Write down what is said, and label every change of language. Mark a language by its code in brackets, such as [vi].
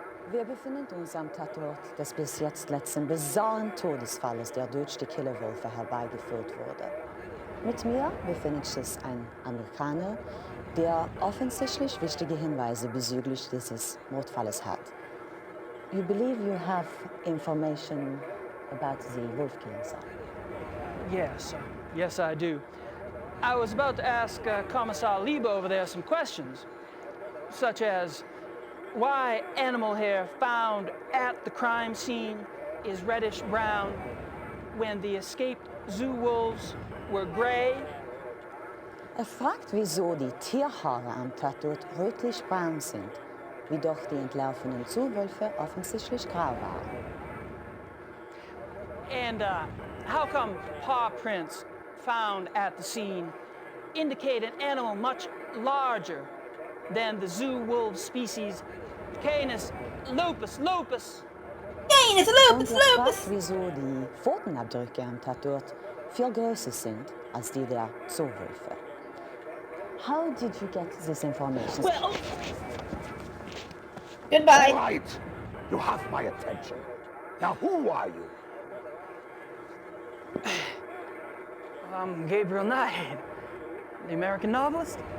[de] Wir befinden uns am Tatort des bis jetzt letzten bizarren Todesfalles, der durch die Killerwölfe herbeigeführt wurde. Mit mir befindet sich ein Amerikaner, der offensichtlich wichtige Hinweise bezüglich dieses Mordfalles hat. [en] You believe you have information about the wolf killing, sir? Yes, I do. I was about to ask Commissar Liebe over there some questions, such as why animal hair found at the crime scene is reddish-brown when the escaped zoo wolves were gray. [de] Fragt, wieso die Tierhaare am Tatort rötlich-braun sind, wie doch die entlaufenen Zuwölfe offensichtlich grau waren. [en] And how come paw prints found at the scene indicate an animal much larger than the zoo wolf species Canis lupus lupus? Canis lupus [de] Und [en] lupus! [de] fragt, wieso die Pfotenabdrücke am Tatort viel größer sind als die der Zoowölfe. [en] How did you get this information? Well, goodbye. All right, you have my attention. Now, who are you? I'm Gabriel Knight, the American novelist.